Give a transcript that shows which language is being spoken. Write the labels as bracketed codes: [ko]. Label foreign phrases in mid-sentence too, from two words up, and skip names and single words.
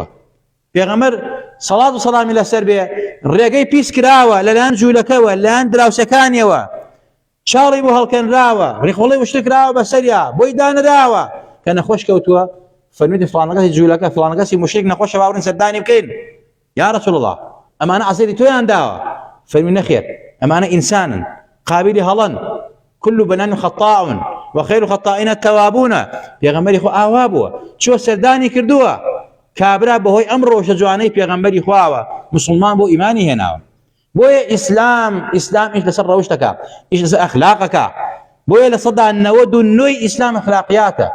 [ckb] پێغەمبەر صلات و سەلامی لەسەر بێ ڕێگەی پیس کراوە لەلایەن جوولەکەوە، لەلایەن دراوسەکانیەوە، چاڵی بۆ هەڵکەنراوە، ڕێخۆڵی وشتر کراوە بەسەریا، بۆی دانراوە کە نەخۆش کەوتووە. فەرمیدی فڵانە کەسی جوولەکە، فڵانە کەسی مشریک نەخۆشە، باورن سەردانی بکەین. [ar] یا رەسوڵ الله [ckb] ئەمانە عەزیری تۆیان داوە؟ فەرمی نەخێر، ئەمانە ئینسانن قابلی هەڵەن، [ar] كل بنان خطاء وخير الخطائين التوابون. [ckb] پێغەمبەری خوا ئاوا بووە، چۆ سەردانی کردووە، کابرا بەهۆی ئەم ڕۆژە جوانەی پێغەمبەری خواوە مسلمان بۆ ئیمانی هێناوە. بۆیە ئیسلام ئیش لەسەر ڕەوشتەکە، ئیش لەسەر ئەخلاقەکە، بۆیە لە سەدا 99 ئیسلام ئەخلاقیاتە.